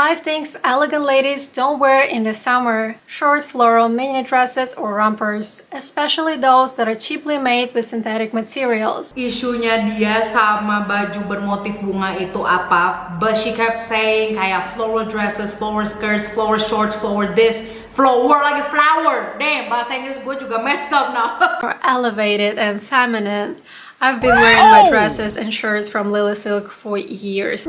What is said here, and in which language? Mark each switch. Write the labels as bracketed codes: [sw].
[en] 5 things elegant ladies don't wear in the summer. Short floral mini dresses or rompers, especially those that are cheaply made with synthetic materials. [id] Isunya dia sama baju bermotif bunga itu apa? [en] But she kept saying kayak floral dresses, flower skirts, flower shorts, flower this, flower like a flower. [id] Damn, bahasa Inggris gue juga [en] messed up now. Or elevated and feminine. I've been wearing my dresses and shirts from Lily Silk for years.